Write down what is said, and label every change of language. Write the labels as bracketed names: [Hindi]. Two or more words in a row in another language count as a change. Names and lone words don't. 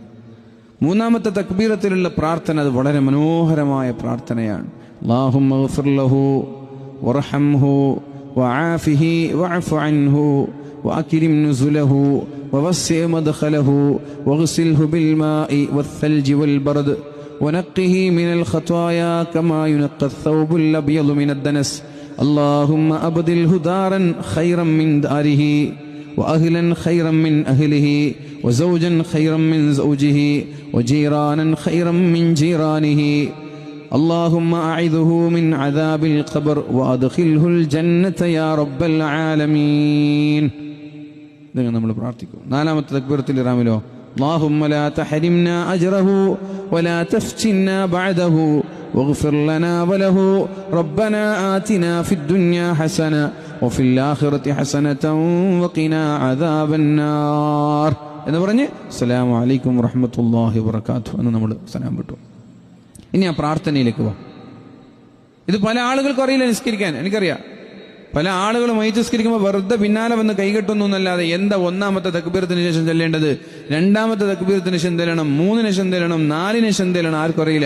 [Malayalam] മൂന്നാമത്തെ തക്ബീറത്തിലുള്ള പ്രാർത്ഥന അത് വളരെ മനോഹരമായ പ്രാർത്ഥനയാണ്. [Arabic] اللهم اغفر له وارحمه وعافه واعف عنه وأكرم نزله ووسع مدخله واغسله بالماء والثلج والبرد ونقه من الخطايا كما ينقى الثوب الأبيض من الدنس اللهم أبدله دارا خيرا من داره وأهلا خيرا من أهله وزوجا خيرا من زوجه وجيرانا خيرا من جيرانه اللهم أعذه من عذاب القبر وأدخله الجنة يا رب العالمين. [Malayalam] ഇതാണ് നമ്മൾ പ്രാർത്ഥിക്കും. നാലാമത്തെ തക്ബീറത്തുൽ ഇഹ്റാമിലോ [Arabic] اللهم لا تحرمنا أجره ولا تفتنا بعده واغفر لنا وله ربنا آتنا في الدنيا حسنة وفي الآخرة حسنة وقنا عذاب النار [Malayalam] എന്ന് പറഞ്ഞ് [Arabic] السلام عليكم ورحمة الله وبركاته [Malayalam] എന്ന് നമ്മൾ സലാം വിട്ടു. ഇനി ആ പ്രാർത്ഥനയിലേക്ക് പോവാം. ഇത് പല ആളുകൾക്കും അറിയില്ല നിസ്കരിക്കാൻ. എനിക്കറിയാം പല ആളുകളും മയ്യിത്ത് നിസ്കരിക്കുമ്പോൾ വെറുതെ പിന്നാലെ വന്ന് കൈകെട്ടുന്നു എന്നല്ലാതെ എന്താ ഒന്നാമത്തെ തക്ബീറത്തിന് ശേഷം ചെല്ലേണ്ടത്, രണ്ടാമത്തെ തക്ബീറത്തിന് ശേഷം ചെല്ലണം, 3-ന് ശേഷം ചെല്ലണം, 4-ന് ശേഷം ചെല്ലണം, ആർക്കും അറിയില്ല.